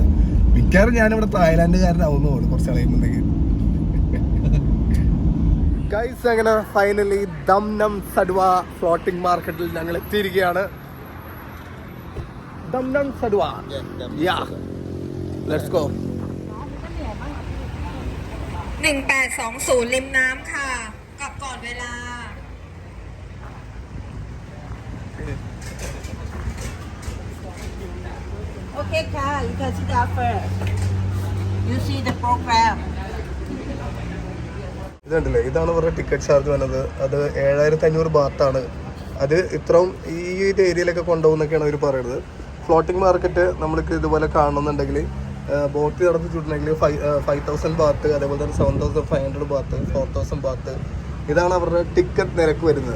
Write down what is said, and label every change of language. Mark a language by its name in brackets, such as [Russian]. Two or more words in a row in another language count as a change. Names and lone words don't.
[Malayalam] മിക്കവാറും ഞാനിവിടെ തായ്ലാൻഡുകാരനാവുന്നു കുറച്ച് കഴിയുമ്പോഴത്തേക്ക്. ഗൈസ്, അങ്ങനെ ഫൈനലി ദംനം സഡ്വ ഫ്ലോട്ടിംഗ് മാർക്കറ്റിൽ ഞങ്ങൾ എത്തിയിരിക്കുകയാണ്. [English] Damnoen Saduak, let's go. [Thai] 1820 ริมน้ำค่ะกลับก่อนเวลา Okay ค่ะ [English] you can sit down first. You see the program. [Malayalam] ഇതുണ്ടല്ലേ, ഇതാണ് ഇവരുടെ [English] ticket charge [Malayalam] വന്നത്. അത് 7500 ബാത്താണ് അത് ഇത്രയും ഈ ഒരു ഏരിയയിലൊക്കെ കൊണ്ടുപോകുന്നൊക്കെയാണ് അവർ പറയുന്നത്. [English] floating market [Malayalam] നമ്മൾക്ക് ഇതുപോലെ കാണണമെന്നുണ്ടെങ്കിൽ ബോട്ട് നടത്തി ചുറ്റണമെങ്കിൽ 5,000 ബാത്ത്, അതേപോലെ തന്നെ 7,500 ബാത്ത്, 4,000 ബാത്ത്, ഇതാണ് അവരുടെ ടിക്കറ്റ് നിരക്ക് വരുന്നത്.